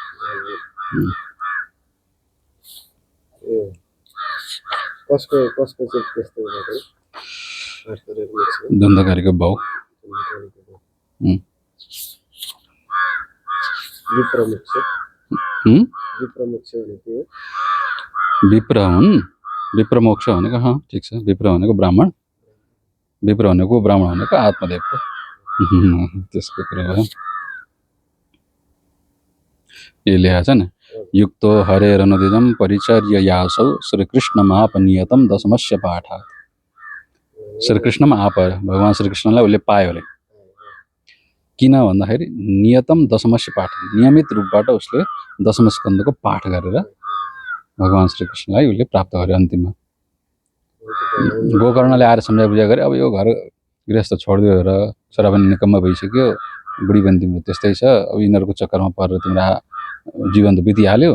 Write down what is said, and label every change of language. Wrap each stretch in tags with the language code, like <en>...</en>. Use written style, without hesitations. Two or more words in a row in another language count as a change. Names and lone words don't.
<ne>द्वन्द्वकारीको भाउ विप्र हुन्। विप्र मोक्ष भनेको ठिक छ। विप्र भनेको ब्राह्मण, विप्र भनेको ब्राह्मण भनेको आत्मदेवको त्यसको कुरा भयो। यो लेखा छ नि,</ne> <sa>युक्तो हरेरनुदिनं परिचर्ययासौ श्रीकृष्णमापनियतं दशमस्य पाठात्।</sa> <ne>श्रीकृष्णमा आप, भगवान श्रीकृष्णलाई उसले पायो अरे। किन भन्दाखेरि</ne> <sa>नियतम दशमस्य पाठ,</sa> <ne>नियमित रूपबाट उसले दशम स्कन्दको पाठ गरेर भगवान श्रीकृष्णलाई उसले प्राप्त गर्यो। अन्तिममा गोकर्णले आएर सम्झाइ बुझाइ गरे, अब यो घर गृहस्थ छोडिदियो र छोरा पनि निकम्मा भइसक्यो, बुढी पनि तिम्रो त्यस्तै छ, अब यिनीहरूको चक्करमा परेर तिम्रो जीवन त बितिहाल्यो।</ne>